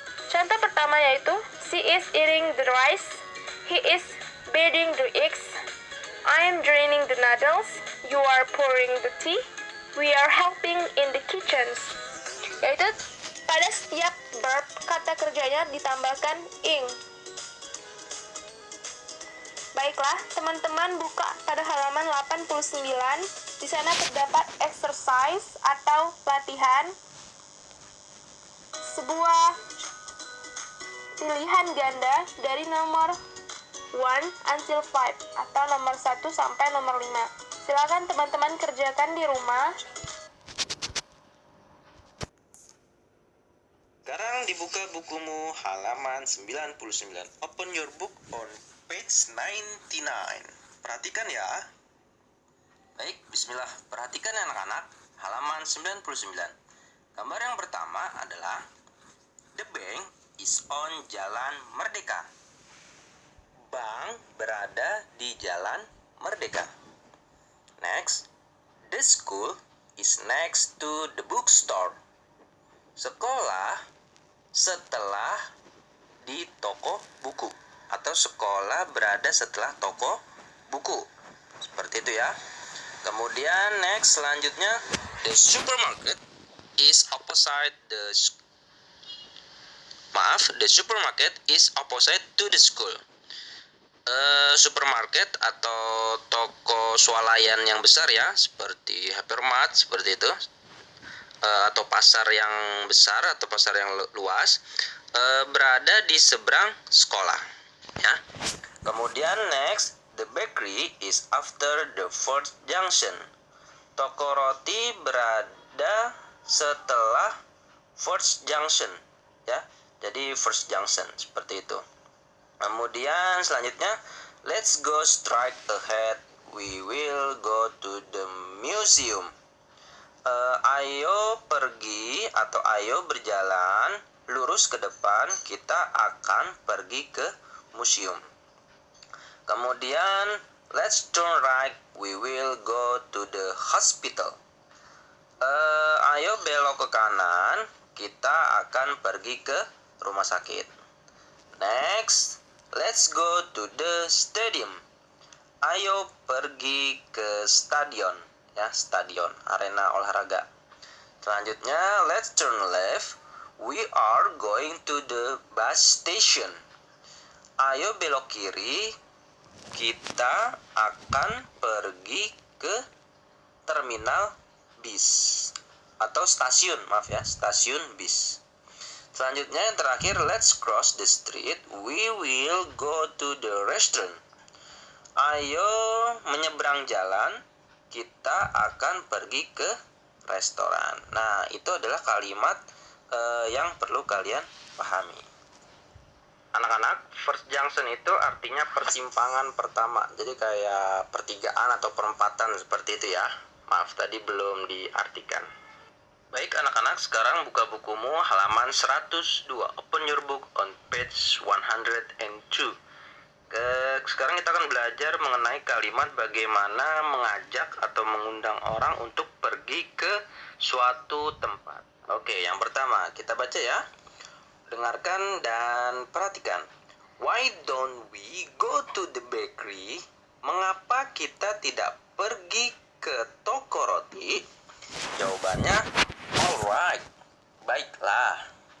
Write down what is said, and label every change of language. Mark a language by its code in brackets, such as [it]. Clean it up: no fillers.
[id] Contoh pertama yaitu [en] she is eating the rice, he is beating the eggs, I am draining the noodles, you are pouring the tea, we are helping in the kitchens. [id] Yaitu pada setiap verb kata kerjanya ditambahkan ing. Baiklah, teman-teman buka pada halaman 89. Di sana terdapat exercise atau latihan. Sebuah pilihan ganda dari nomor 1 until 5 atau nomor 1 sampai nomor 5. Silakan teman-teman kerjakan di rumah. Sekarang dibuka bukumu halaman 99. [en] Open your book on page 99. [id] Perhatikan ya. Baik, bismillah. Perhatikan anak-anak, halaman 99. Gambar yang pertama adalah [en] the bank is on [id] Jalan Merdeka. Bank berada di Jalan Merdeka. [en] Next, the school is next to the bookstore. [id] Sekolah setelah di toko buku, atau sekolah berada setelah toko buku. Seperti itu ya. [en] Kemudian next, selanjutnya, the supermarket is opposite the to the school. [id] Supermarket atau toko swalayan yang besar ya, seperti hypermart, seperti itu, atau pasar yang besar atau pasar yang luas, berada di seberang sekolah ya. [en] Kemudian next, the bakery is after the first junction. [id] Toko roti berada setelah first junction ya. Jadi first junction seperti itu. Kemudian selanjutnya, [en] let's go straight ahead, we will go to the museum. [id] Ayo pergi atau ayo berjalan lurus ke depan, kita akan pergi ke museum. [en] Kemudian let's turn right, we will go to the hospital. [id] Ayo belok ke kanan, kita akan pergi ke rumah sakit. [en] Next, let's go to the stadium. [id] Ayo pergi ke stadion, ya, stadion, arena olahraga. [en] Selanjutnya, let's turn left. We are going to the bus station. [id] Ayo belok kiri, kita akan pergi ke terminal bis atau stasiun, maaf ya, stasiun bis. Selanjutnya yang terakhir, [en] let's cross the street. We will go to the restaurant. [id] Ayo menyeberang jalan, kita akan pergi ke restoran. Nah, itu adalah kalimat yang perlu kalian pahami. Anak-anak, first junction itu artinya persimpangan pertama. Jadi kayak pertigaan atau perempatan seperti itu ya. Maaf, tadi belum diartikan. Baik anak-anak, sekarang buka bukumu halaman 102. [en] Open your book on page 102. [id] Sekarang kita akan belajar mengenai kalimat bagaimana mengajak atau mengundang orang untuk pergi ke suatu tempat. Oke, yang pertama kita baca ya. Dengarkan dan perhatikan. [en] Why don't we go to the bakery? [id] Mengapa kita tidak pergi ke toko roti? Jawabannya, alright, baiklah.